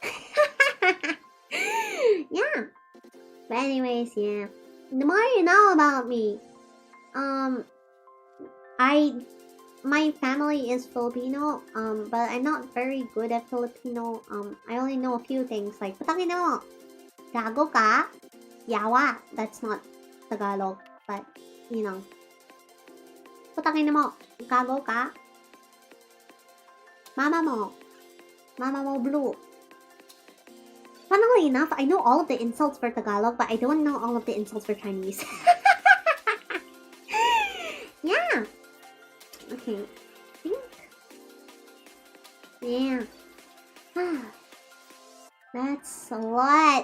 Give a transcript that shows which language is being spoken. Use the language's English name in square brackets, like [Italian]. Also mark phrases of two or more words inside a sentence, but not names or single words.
[English] Yeah. But anyways, yeah. The more you know about me. My family is Filipino, but I'm not very good at Filipino. I only know a few things like [Filipino] putangin mo, gago ka, [English] yawa. That's not Tagalog, but you know. [Filipino] Putangin mo, gago ka, mama mo blue. [English] Funnily enough, I know all of the insults for Tagalog, but I don't know all of the insults for Chinese. Yeah. Okay. Yeah. That's a lot.